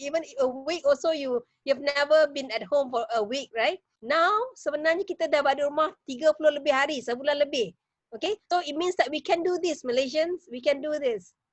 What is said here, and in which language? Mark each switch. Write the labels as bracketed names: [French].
[English] Even a week also you've never been at home for a week, right? [Malay] Now sebenarnya kita dah berada rumah 30 lebih hari, sebulan lebih. [English] Okay, so it means that we can do this, Malaysians, we can do this.